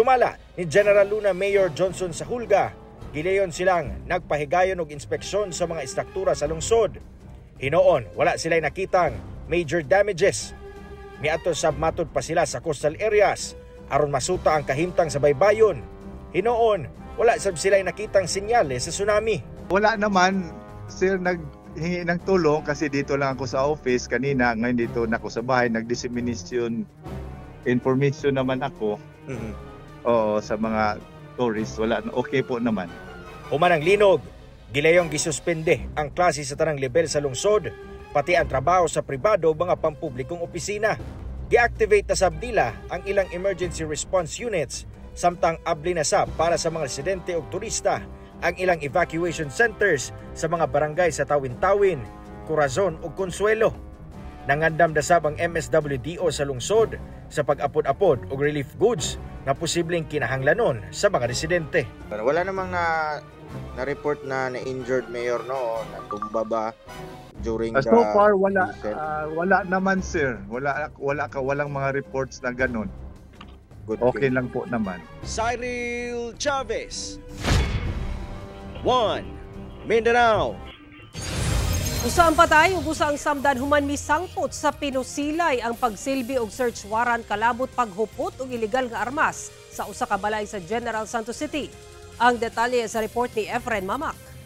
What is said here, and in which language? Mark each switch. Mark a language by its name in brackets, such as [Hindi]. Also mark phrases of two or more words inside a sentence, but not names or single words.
[Cebuano] Sumala ni General Luna Mayor Johnson Sahulga gilayon silang nagpahigayon og inspeksyon sa mga istruktura sa lungsod. Hinoon, wala sila'y nakitang [English] major damages. [Cebuano] Miadto sab matud pa sila sa [English] coastal areas [Cebuano] aron masuta ang kahimtang sa baybayon. Hinoon, wala sab sila'y nakitang senyales sa tsunami. [Filipino] Wala naman, sir, naghingi ng tulong kasi dito lang ako sa office kanina. Ngayon dito na ako sa bahay, nag-dissemination information naman ako. Oo, sa mga tourists, wala, okay po naman. [Cebuano] Human ang linog, gilayong gisuspende ang klase sa tanang level sa lungsod, pati ang trabaho sa pribado o mga pampublikong opisina. Gi-activate na sab nila ang ilang [English] emergency response units, [Cebuano] samtang abli na sab para sa mga residente o turista ang ilang [English] evacuation centers [Cebuano] sa mga barangay sa Tawin-Tawin, Corazon ug Consuelo. Nangandam na sab ang MSWDO sa lungsod sa pag-apod-apod og [English] relief goods [Cebuano] na posibleng kinahanglanon sa mga residente. [Filipino] Wala namang na-report na na-injured mayor, no, o natumba ba during the... [English] So far [Filipino] wala naman, sir. Walang mga reports na ganun. [English] Good okay thing. [Filipino] lang po naman. Cyril Chavez, 1 Mindanao. [Cebuano] Usa ang patay ug usa ang samdan human misangpot sa pinusilay ang pagsilbi og search warrant kalabot paghupot og ilegal nga armas sa usa ka balay sa General Santos City. Ang detalye sa report ni Efren Mamak.